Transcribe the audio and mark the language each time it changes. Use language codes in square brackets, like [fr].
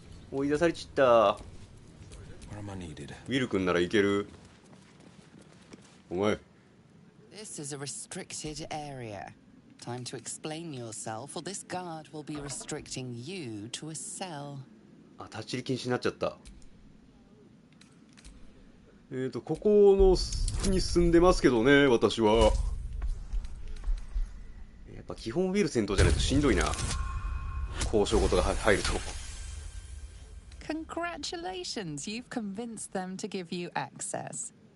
[ja] 追い出されちった。 [en] Where am I needed? [ja] ウィル君ならいける。お前。 [en] This is a restricted area. Time to explain yourself, or this guard will be restricting you to a cell. [ja] あ、立ち入り禁止になっちゃった。ここのに住んでますけどね、私は。やっぱ基本ウィル戦闘じゃないとしんどいな。交渉事が入ると。 [en] Congratulations, you've convinced them to give you access.